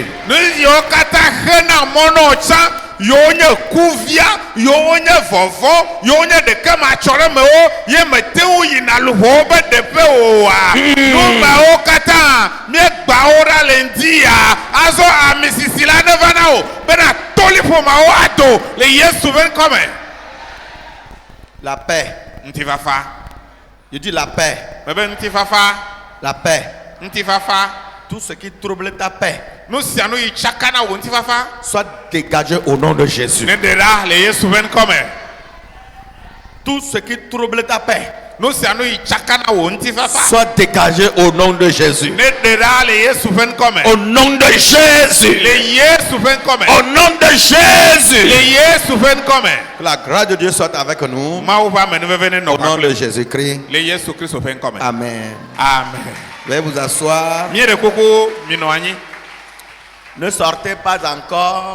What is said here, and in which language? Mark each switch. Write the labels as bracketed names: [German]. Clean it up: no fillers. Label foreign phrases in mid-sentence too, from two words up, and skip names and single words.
[Ewe] Nu yiwo katã hena mɔ na wo tsã, yiwo nye kuvia, yiwo nye vɔvɔ, yiwo nye ɖeke ma tsɔ ɖe mewo, ye mete ŋu yina luʋɔwo be ɖeƒe oa. Nu mawo katã míegba wo ɖa le ŋdi ya. Azɔ ame sisi la ne va na o bena toliƒo mawo ado le Yesu ƒe ŋkɔ me. [French] La paix, [Ewe] Ŋutifafa. [French] je dis la paix, [Ewe] Mebe ŋutifafa. [French] la paix. [Ewe] Ŋutifafa. [French] Tout ce qui trouble ta paix, [Ewe] Nu sia nu yi tsaka na wo ŋutifafa. [French] soit dégagé au nom de Jésus. [Ewe] Ne ɖe ɖa le Yesu ƒe ŋkɔ me. [French] Tout ce qui trouble ta paix, [Ewe] Nu sia nu yi tsaka na wo ŋutifafa. [French] soit dégagé au nom de Jésus. [Ewe] Ne ɖe ɖa le Yesu ƒe ŋkɔ me. [French] Au nom de Jésus. [Ewe] Le Yesu ƒe ŋkɔ me. [French] Au nom de Jésus. [Ewe] Le Yesu ƒe ŋkɔ me. [French] Que la grâce de Dieu soit avec nous. [Ewe] Mawu ƒe amenuveve ne nɔ [French] Au nom [Ewe] kpakple [French] de Jésus-Christ. [Ewe] le Yesu Kristo ƒe ŋkɔ me. Amen. Amen. [French] Veuillez vous asseoir. [Ewe] Mie ɖe koko minɔ anyi. [French] Ne sortez pas encore.